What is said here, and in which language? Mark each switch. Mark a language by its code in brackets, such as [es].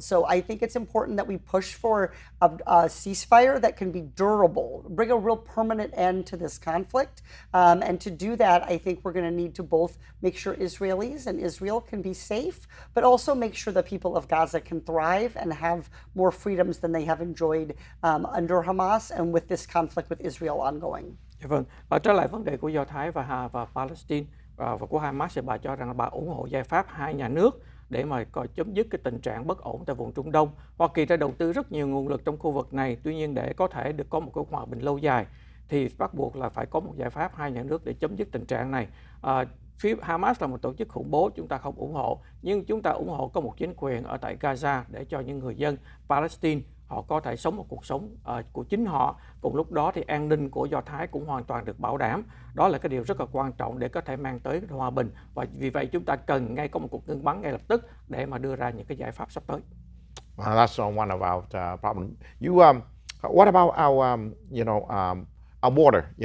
[en] So I think it's important that we push for a ceasefire that can be durable, bring a real permanent end to this conflict. And to do that, I think we're going to need to both make sure Israelis and Israel can be safe, but also make sure the people of Gaza can thrive and have more freedoms than they have enjoyed under Hamas and with this conflict with Israel ongoing. [vi] Dạ vâng. Và trở lại vấn đề của Do Thái và Palestine và của Hamas, thì bà cho rằng là bà ủng hộ giải pháp hai nhà nước để mà chấm dứt cái tình trạng bất ổn tại vùng Trung Đông. Hoa Kỳ đã đầu tư rất nhiều nguồn lực trong khu vực này, tuy nhiên để có thể được có một cái hòa bình lâu dài thì bắt buộc là phải có một giải pháp hai nhà nước để chấm dứt tình trạng này. Phía Hamas là một tổ chức khủng bố, chúng ta không ủng hộ, nhưng chúng ta ủng hộ có một chính quyền ở tại Gaza để cho những người dân Palestine họ có thể sống một cuộc sống của chính họ. Cùng lúc đó thì an ninh của Do Thái cũng hoàn toàn được bảo đảm. Đó là cái điều rất là quan trọng để có thể mang tới hòa bình. Và vì vậy chúng ta cần ngay có một cuộc ngưng bắn ngay lập tức để mà đưa ra những cái giải pháp sắp tới. [en] That's one of our problems. What about our, our border?